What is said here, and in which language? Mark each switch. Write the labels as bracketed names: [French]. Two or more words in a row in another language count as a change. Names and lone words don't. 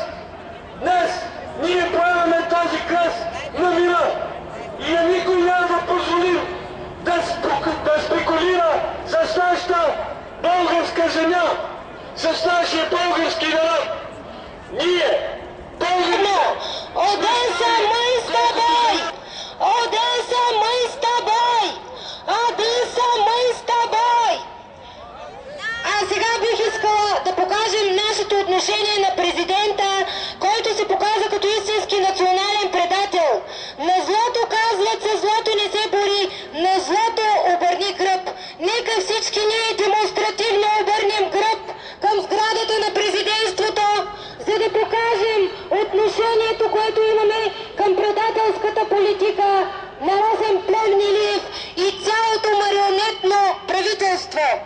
[Bulgarian] Днес ние поемаме този кръст на мира и на никой няма да позволим да спекулира с нашата българска земя, с нашия български народ. Ние, българите... [Russian] Одеса, мы с тобой! Одеса, мы с тобой! Одеса, мы с тобой! [Bulgarian] А сега бих искала да покажем нашето отношение на президента, който се показа като истински национален предател. На злото казват се, злото не се бори, на злото обърни гръб. Нека всички ние демонстративно обърнем гръб към сградата на президентството, за да покажем отношението, което имаме към предателската политика на Росен Плевнелиев и цялото марионетно правителство.